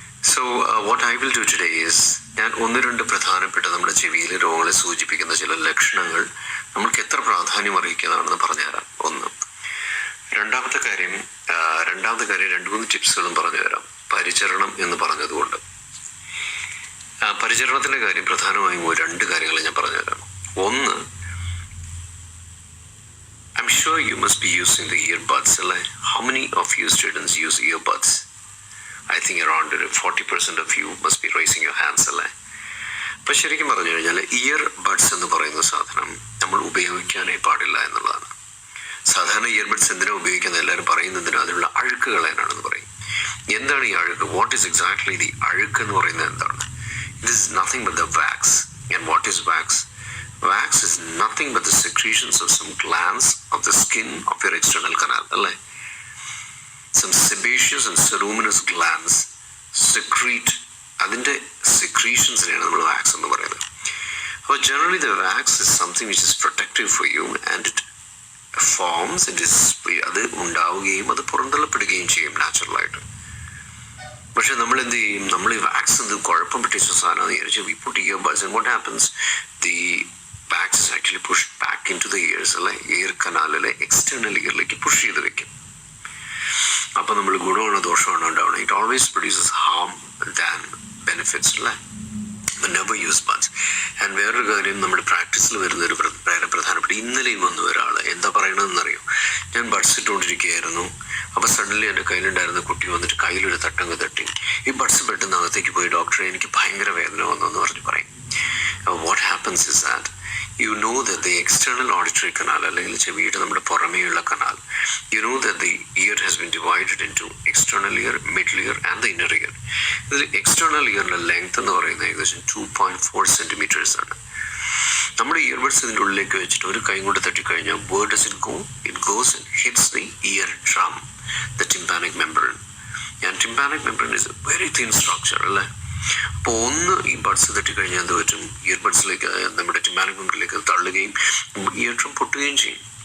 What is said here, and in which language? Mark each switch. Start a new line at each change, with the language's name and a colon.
Malayalam: So what I will do today is, ഞാൻ 1-2 പ്രധാനപ്പെട്ട നമ്മുടെ ചെവിയിലെ രോഗങ്ങളെ സൂചിപ്പിക്കുന്ന ചില ലക്ഷണങ്ങൾ നമ്മൾക്ക് എത്ര പ്രാധാന്യം അർഹിക്കുന്നതാണെന്ന് പറഞ്ഞുതരാം. രണ്ടാമത്തെ കാര്യം 2-3 ടിപ്സുകളും പറഞ്ഞുതരാം. പരിചരണം എന്ന് പറഞ്ഞതുകൊണ്ട് പരിചരണത്തിൻ്റെ കാര്യം പ്രധാനമായും 2 കാര്യങ്ങൾ ഞാൻ പറഞ്ഞുതരാം.
English: ഒന്ന്, I'm sure you must be using the earbuds. How many of you students use earbuds? I think around 40% of you must be raising your hands.
Malayalam: അപ്പം ശരിക്കും പറഞ്ഞു കഴിഞ്ഞാൽ ഇയർ ബഡ്സ് എന്ന് പറയുന്ന സാധനം നമ്മൾ ഉപയോഗിക്കാനേ പാടില്ല എന്നുള്ളതാണ്. സാധാരണ ഇയർബഡ്സ് എന്തിനാണ് ഉപയോഗിക്കുന്നത് എല്ലാവരും പറയുന്നതിന് അതിനുള്ള അഴുക്ക് കളയാനാണെന്ന് പറയും. എന്താണ് ഈ അഴുക്ക്?
English: what is exactly the
Malayalam: അഴുക്ക് എന്ന് പറയുന്നത് എന്താണ്?
English: This is nothing but the wax. And what is wax? Wax is nothing but the secretions of some glands of the skin of your external canal. Some sebaceous and ceruminous glands secrete.
Malayalam: അതിൻ്റെ secretionsനെയാണ് നമ്മൾ wax എന്ന് പറയുന്നത്.
English: അപ്പോൾ generally the wax is something which is protective for you and it forms,
Malayalam: അത് ഉണ്ടാവുകയും അത് പുറന്തള്ളപ്പെടുകയും ചെയ്യും നാച്ചുറലായിട്ട്. പക്ഷെ നമ്മൾ എന്ത് ചെയ്യും? നമ്മൾ ഈ വാക്സ് എന്ത് കുഴപ്പം പറ്റിയ സാധനമാണെന്ന് വിചാരിച്ചു
English: We put earbuds and what happens, the wax is actually push back into the ears.
Malayalam: Air കനാലിലെ external ഇയറിലേക്ക് push ചെയ്ത് വെക്കും. അപ്പോൾ നമ്മൾ ഗുണമാണോ ദോഷമാണോ ഉണ്ടാവണം?
English: It always produces harm than benefits അല്ലേ. Never use buds.
Malayalam: ആൻഡ് വേറൊരു കാര്യം നമ്മുടെ പ്രാക്ടീസിൽ വരുന്നൊരു വളരെ പ്രധാനപ്പെട്ട, ഇന്നലെയും വന്നു ഒരാൾ എന്താ പറയണമെന്നറിയോ, ഞാൻ ബഡ്സ് ഇട്ടുകൊണ്ടിരിക്കുകയായിരുന്നു, അപ്പോൾ സഡൻലി എൻ്റെ കയ്യിലുണ്ടായിരുന്ന കുട്ടി വന്നിട്ട് കയ്യിലൊരു തട്ടങ്ങ് തട്ടി, ഈ ബഡ്സ് പെട്ടെന്ന് അകത്തേക്ക് പോയി ഡോക്ടറെ എനിക്ക് ഭയങ്കര വേദന വന്നു എന്ന് പറഞ്ഞ് പറയും.
English: what happens is that you know that the external auditory canal,
Malayalam: അല്ലെങ്കിൽ ചെവിയുടെ നമ്മുടെ പുറമേയുള്ള canal,
English: you know that the ear has been divided into external ear, middle ear and the inner ear.
Malayalam: ഇതിൽ എക്സ്റ്റേണൽ ഇയറിൻ്റെ ലെങ്ത് എന്ന് പറയുന്നത് ഏകദേശം 2.4 centimetres ആണ്. നമ്മുടെ ഇയർബഡ്സ് ഇതിൻ്റെ ഉള്ളിലേക്ക് വെച്ചിട്ട് ഒരു കൈ കൊണ്ട് തട്ടിക്കഴിഞ്ഞാൽ
English: where does it go? It goes and hits the ear drum, the tympanic membrane. And tympanic membrane is a very thin structure
Malayalam: അല്ലേ. അപ്പോൾ ഒന്ന് ഈ ബഡ്സ് തട്ടിക്കഴിഞ്ഞാൽ എന്ത് പറ്റും, ഇയർബഡ്സിലേക്ക് നമ്മുടെ ടിമ്പാനിക് മെമ്പറിലേക്ക് തള്ളുകയും ഇയർ ഡ്രം പൊട്ടുകയും ചെയ്യും.